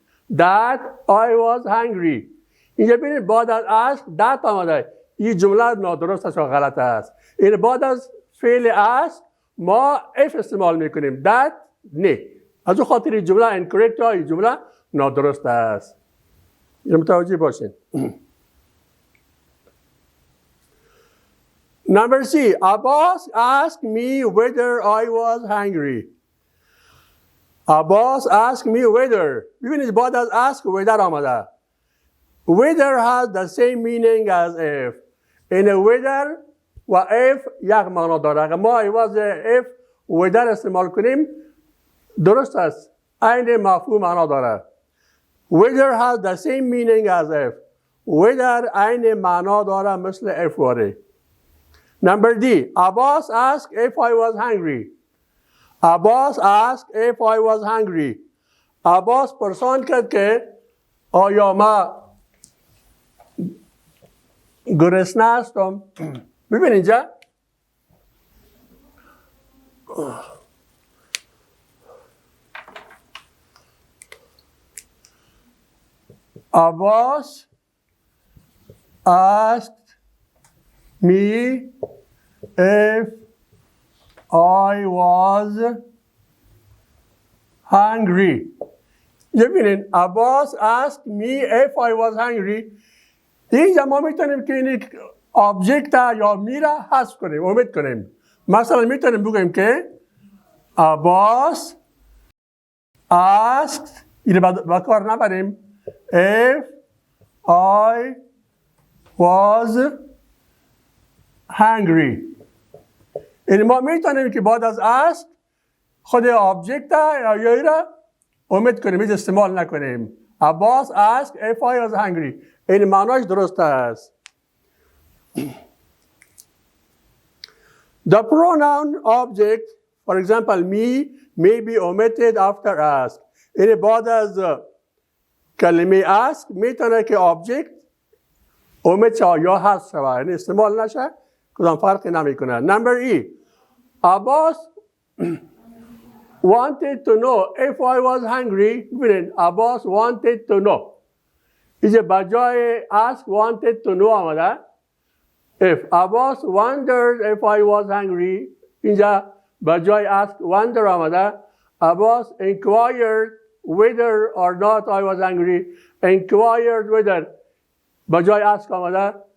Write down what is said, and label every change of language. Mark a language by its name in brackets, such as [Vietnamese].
[English] that I was hungry [Persian] اینجا ببینید بعد از ask that آمده این جمله نادرست است و غلط است این بعد از فعل ask ما if استعمال میکنیم that نه از اون خاطر این جمله incorrect یا این جمله نادرست است این متوجه باشین [English] Number C, Abbas asked me whether I was hungry. Abbas asked me whether. [Persian] ببینید بعد از [English] ask whether [Persian] آمده. [English] Whether has the same meaning as if. [Persian] این whether و if یک معنا داره. اگر ما عوض [English] if whether [Persian] استعمال کنیم درست است. عین مفهوم معنا داره. [English] Whether has the same meaning as if. [Persian] Whether عین معنا داره مثل if واره. [English] Number D, Abbas asked if I was hungry. Abbas asked if I was hungry. [Persian] Abbas پرسان کرد که آیا ما گرسنه هستم. ببین اینجا [English] Abbas asked me if I was hungry. [Persian] ببینید [English] Abbas asked me if I was hungry. [Persian] اینجا ما میتونیم که این object یا میره حذف کنیم omit کنیم. مثلا میتونیم بگیم که [English] Abbas asked [Persian] این با کار نبریم [English] if I was hungry. [Persian] این ما میتونیم که بعد از ask خود object یا یه را omit کنیم هیچ استعمال نکنیم. Abbas asked if I was hungry. این معناش درست است. [English] The pronoun object, for example, me, may be omitted after ask. [Persian] این بعد از کلمه ask میتونه که object omit شود یا حذف شود. یعنی استعمال نشه کدام فرقی نمیکنه. [English] Number E. Abbas wanted to know if I was hungry. [Persian] ببینید [English] Abbas wanted to know. [Persian] اینجا بجای [English] ask wanted to know [Persian] آمده. [English] If Abbas wondered if I was hungry. [Persian] اینجا بجای [English] ask wonder [Persian] آمده. [English] Abbas inquired whether or not I was hungry. Inquired whether [Persian] بجای [English] ask [Persian] آمده.